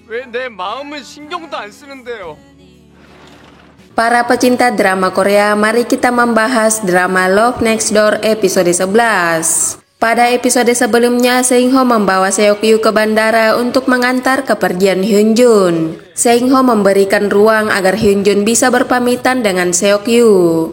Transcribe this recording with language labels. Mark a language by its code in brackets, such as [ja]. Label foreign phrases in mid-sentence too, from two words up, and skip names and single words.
[ko] 왜 내 마음은 신경도 안 쓰는데요? [id] Para pecinta drama Korea, mari kita membahas drama Love Next Door episode 11. Pada episode sebelumnya, Seungho membawa Seokyu ke bandara untuk mengantar kepergian Hyunjun. Seungho memberikan ruang agar Hyunjun bisa berpamitan dengan Seokyu.